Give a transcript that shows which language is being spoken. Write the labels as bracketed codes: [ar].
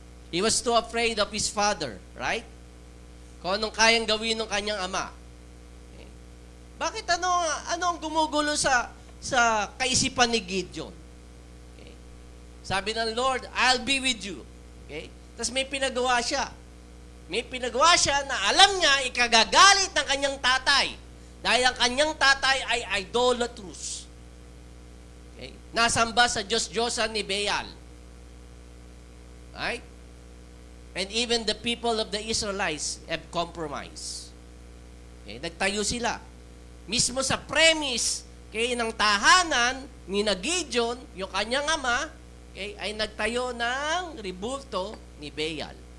[en] He was too afraid of his father, right? [tl] Kung anong kayang gawin ng kanyang ama. Okay? Bakit ano ang gumugulo sa kaisipan ni Gideon? Okay? Sabi ng Lord, [en] I'll be with you. Okay? [tl] Tapos may pinagawa siya. May pinagawa siya na alam niya ikagagalit ng kanyang tatay. Dahil ang kanyang tatay ay idolatrous. Okay? Nasamba sa Diyos-Diyosan ni Baal. Right? [en] And even the people of the Israelites have compromised. [tl] Okay? Nagtayo sila. Mismo sa premise, okay, ng tahanan ni Gideon, yung kanyang ama, okay, ay nagtayo ng ribulto ni Baal.